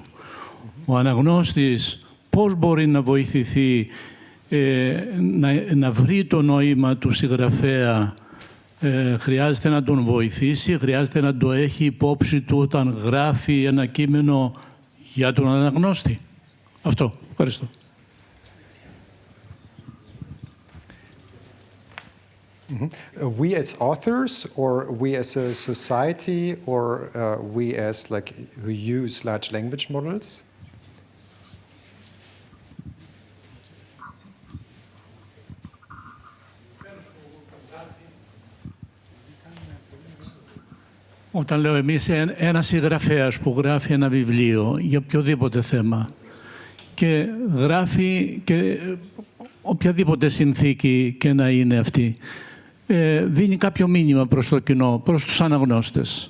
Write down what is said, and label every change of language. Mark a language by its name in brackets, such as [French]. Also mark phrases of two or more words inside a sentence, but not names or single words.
[Greek] Ο αναγνώστης πώς μπορεί να βοηθηθεί να βρει το νόημα του συγγραφέα, χρειάζεται να τον βοηθήσει, χρειάζεται να το έχει υπόψη του όταν γράφει ένα κείμενο για τον αναγνώστη. Αυτό. Ευχαριστώ. [English] We as authors, or we as a society, or we as like who use large language models? [Greek] Όταν λέω εμείς, ένας συγγραφέας που γράφει ένα βιβλίο για οποιοδήποτε θέμα και γράφει και οποιαδήποτε συνθήκη και να είναι αυτή, δίνει κάποιο μήνυμα προς το κοινό, προς τους αναγνώστες.